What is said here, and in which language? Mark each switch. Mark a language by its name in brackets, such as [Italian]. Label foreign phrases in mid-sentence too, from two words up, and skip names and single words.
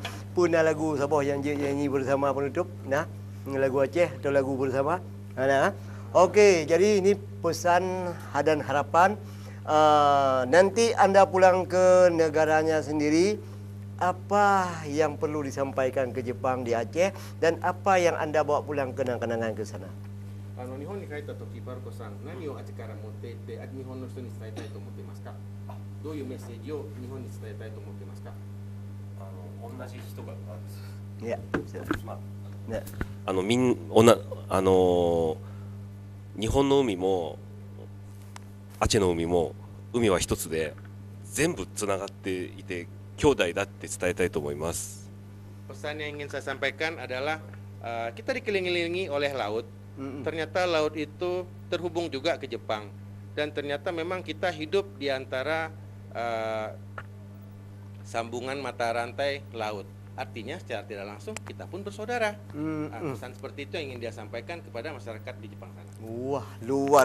[Indonesian] Punah lagu Sabah yang nyanyi bersama penutup. Nah, lagu Aceh atau lagu bersama. Nah, okey, jadi ini pesan dan harapan. Nanti Anda pulang ke negaranya sendiri, apa yang perlu disampaikan ke Jepang di Aceh dan apa yang Anda bawa pulang kenang-kenangan ke sana? [Japanese] 日本に帰った時、バルコさん、何をあっちから持っていって、日本の人に伝えたいと思っていますか？どういうメッセージを日本に伝えたいと思っていますか？同じ人がいや、ね、日本の海もアチェの海も海は一つで全部つながっていて兄弟だって伝えたいと思います。 [Indonesian] Pesan yang ingin saya sampaikan adalah kita dikelilingi oleh laut. Ternyata laut itu terhubung juga ke Jepang dan ternyata memang kita hidup di antara sambungan mata rantai laut. Artinya secara tidak langsung kita pun bersaudara. Pesan seperti itu yang ingin dia sampaikan kepada masyarakat di Jepang sana.